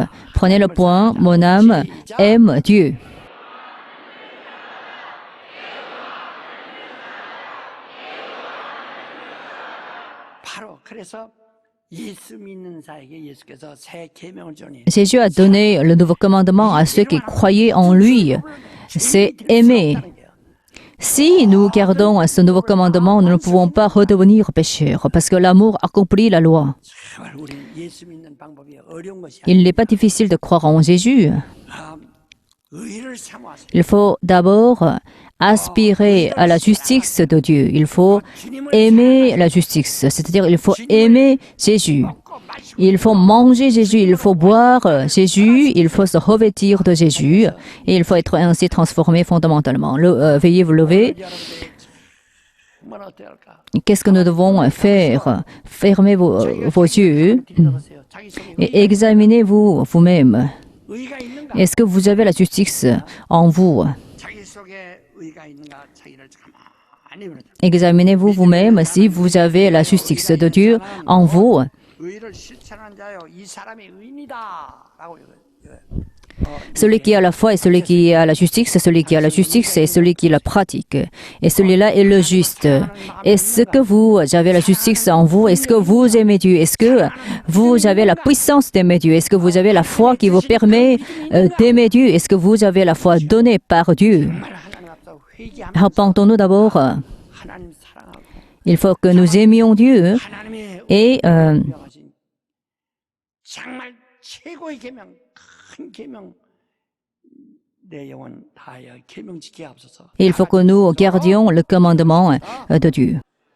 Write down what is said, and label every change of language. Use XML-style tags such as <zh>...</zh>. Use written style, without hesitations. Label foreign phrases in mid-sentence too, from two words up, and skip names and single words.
<fr>Prenez le point, mon âme aime Dieu.</fr> <ko>바로 그래서 예수 믿는 자에게 예수께서 새 계명을 주니</ko> <fr>Jésus a donné le nouveau commandement à ceux qui croyaient en lui. C'est aimer. Si nous gardons ce nouveau commandement, nous ne pouvons pas redevenir pécheurs parce que l'amour accomplit la loi.</fr> <ko>정말 우리 예수 믿는 방법이 어려운 것이</ko> <fr>Il n'est pas difficile de croire en Jésus.</fr> <ko>의를 사모하세요.</ko> <fr>Il faut d'abord aspirer à la justice de Dieu. Il faut aimer la justice, c'est-à-dire il faut aimer Jésus. Il faut manger Jésus, il faut boire Jésus, il faut se revêtir de Jésus et il faut être ainsi transformé fondamentalement. Veuillez vous lever.</fr> <ko>정말 어때야 할까?</ko> <fr>Qu'est-ce que nous devons faire? Fermez vos yeux</fr> <ko>들어보세요. 자기 속에</ko> <fr>et examinez-vous vous-même.</fr> <ko>의가 있는가?</ko> <fr>Est-ce que vous avez la justice en vous?</fr> <ko>자기 속에 의가 있는가? 자기를 가만히 보자.</ko> <fr>Examinez-vous vous-même si vous avez la justice de Dieu en vous.</fr> <ko>의를 실천하는 자요, 이 사람이 의인이다라고 이거.</ko> <fr>Celui qui a la foi et celui qui a la justice, celui qui a la justice et celui qui la pratique. Et celui-là est le juste. Est-ce que vous avez la justice en vous? Est-ce que vous aimez Dieu? Est-ce que vous avez la puissance d'aimer Dieu? Est-ce que vous avez la foi qui vous permet d'aimer Dieu? Est-ce que vous avez la foi donnée par Dieu?</fr> <ko>정말 하나님 앞서 회개하면서</ko> <fr>Repentons-nous d'abord.</fr> <ko>하나님 사랑하고</ko> <fr>Il faut que nous aimions Dieu</fr> <ko>하나님의</ko> <fr>et</fr> <ko>명하신 정말 최고의 계명, 큰 계명 내 영혼 다하여 계명 지키게 하옵소서.</ko> <fr>il faut que nous gardions le commandement de Dieu.</fr>